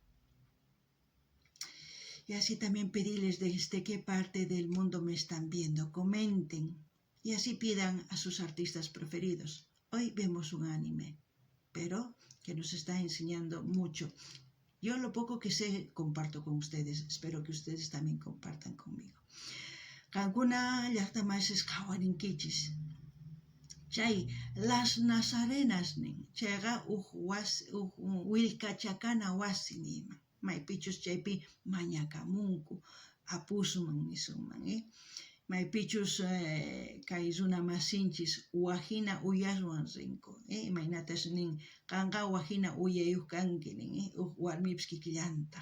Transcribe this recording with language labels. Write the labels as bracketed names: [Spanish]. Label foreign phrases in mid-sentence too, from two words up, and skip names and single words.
[Spanish] Y así también pedirles desde qué parte del mundo me están viendo, comenten y así pidan a sus artistas preferidos. Hoy vemos un anime, pero que nos está enseñando mucho. Yo lo poco que sé comparto con ustedes, espero que ustedes también compartan conmigo. [Quechua] Kankuna llaqtamashis qhawarinkichis. Chay, [Spanish] las nazarenas [Quechua] nin, chayqa willkachakana wasi nima. maypichus chaypi mañakamunku apusuman nisunman, maypichus kay runa masinchis wajina uyaswan rinku, imaynatash nin qanqa wajina uyayuq kanki nin, warmipis kikillantaq.